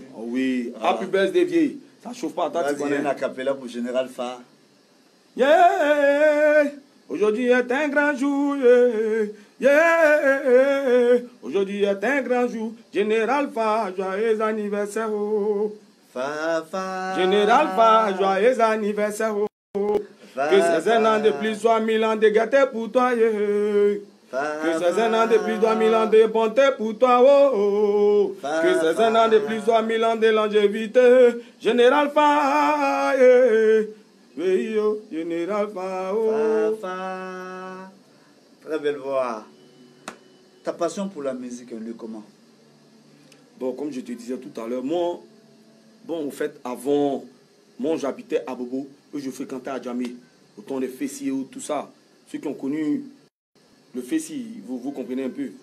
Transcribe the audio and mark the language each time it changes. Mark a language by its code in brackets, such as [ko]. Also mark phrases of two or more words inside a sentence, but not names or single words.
[fr] Oh oui, Voilà. [en] Happy Birthday, [fr] vieille. Ça chauffe pas, toi, tu connais. Un a cappella pour Général Fa. Yeah! Aujourd'hui est un grand jour. Yeah! Aujourd'hui est un grand jour. Général Fa, joyeux anniversaire. Fa, fa. Général Fa, joyeux anniversaire. Fa, que ces fa. 1 an de plus soient 1000 ans de gâteaux pour toi. Yeah. Que ces 1 an de plus soient 1000 ans de bonté pour toi. Oh, oh. Que ces 1 an de plus soient 1000 ans de longévité. Général Fa. Yeah. Oui, yo, Général Fa. Oh. Fa, fa. Très belle voix. Ta passion pour la musique, elle est comment? Bon, comme je te disais tout à l'heure, moi, bon, en fait, avant, moi, j'habitais à Bobo, et je fréquentais à Djamé, au temps des Fessi et tout ça. Ceux qui ont connu le Fessi, vous comprenez un peu.